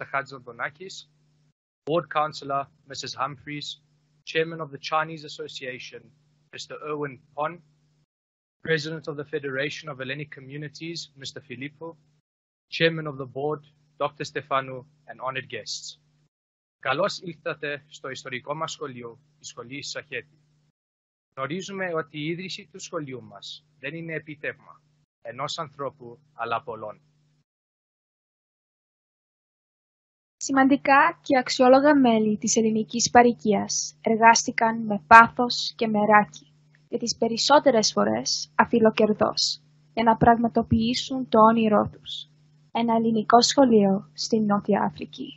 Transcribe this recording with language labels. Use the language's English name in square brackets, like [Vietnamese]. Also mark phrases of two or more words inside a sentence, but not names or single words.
[English] Chatzodonakis, Board Councillor, Mrs. Humphreys, Chairman of the Chinese Association, Mr. Erwin Pon, President of the Federation of Hellenic Communities, Mr. Filippo, Chairman of the Board, Dr. Stefanou, and honored guests. [Greek] Καλώς ήρθατε στο ιστορικό μας σχολείο, η σχολή Σαχέτη. Γνωρίζουμε ότι η ίδρυση του σχολείου μας δεν είναι επίτευγμα ενός ανθρώπου, αλλά πολλών. Σημαντικά και αξιόλογα μέλη της ελληνικής παροικίας εργάστηκαν με πάθος και μεράκι και τις περισσότερες φορές αφιλοκερδώς για να πραγματοποιήσουν το όνειρό τους, ένα ελληνικό σχολείο στην Νότια Αφρική.